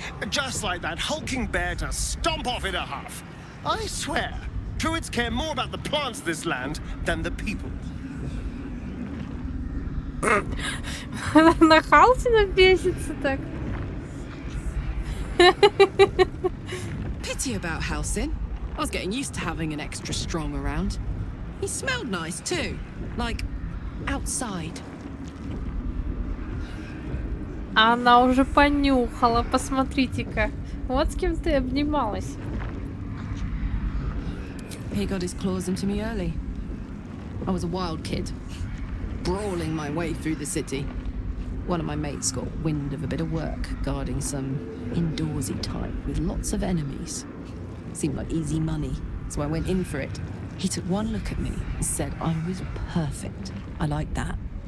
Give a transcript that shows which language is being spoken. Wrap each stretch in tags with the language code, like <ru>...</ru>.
<en>Just like that hulking bear to stomp off in a huff. I swear, druids care more about the plants of this land than the people.</en> <ru>На Хальсина бесится так.</ru> <en>Pity about Hälsin. I was getting used to having an extra strong around. He smelled nice too, like outside.</en> <ru>Она уже понюхала, посмотрите-ка. Вот с кем ты обнималась.</ru> <en>He got his claws into me early. I was a wild kid, brawling my way through the city. One of my mates got wind of a bit of work guarding some indoorsy type with lots of enemies. Seemed like easy money, so I went in for it. He took one look at me and said I was perfect. I like that.</en>